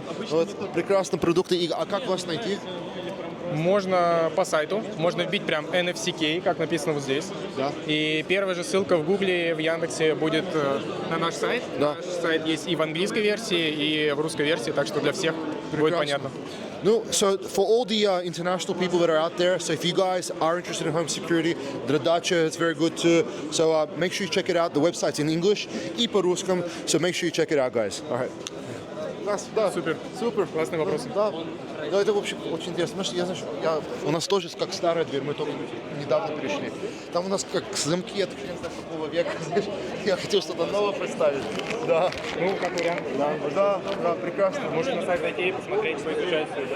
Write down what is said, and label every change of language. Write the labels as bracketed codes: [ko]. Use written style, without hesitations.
[ru] Вот, прекрасные продукты. А как вас найти? Можно по сайту, можно вбить прям NFC-кей, как написано вот здесь. Да. И первая же ссылка в Гугле, в Яндексе будет на наш сайт. Да. Наш сайт есть и в английской версии, и в русской версии, так что для всех будет понятно. [en] No, so for all the international people that are out there, so if you guys are interested in home security, Dradacha is very good too. So make sure you check it out. The website's in English [ru] и по-русскому, [en] so make sure you check it out, guys. All right. [ru] Да, Супер. Классный вопрос. Да. Да, это вообще очень интересно. Знаешь, у нас тоже как старая дверь, мы только недавно перешли. Там у нас как замки, я так не знаю, какого века. Я хотел что-то новое представить. Да. Ну, как вариант. Да, прекрасно. Можете на сайт зайти и посмотреть, поизучать.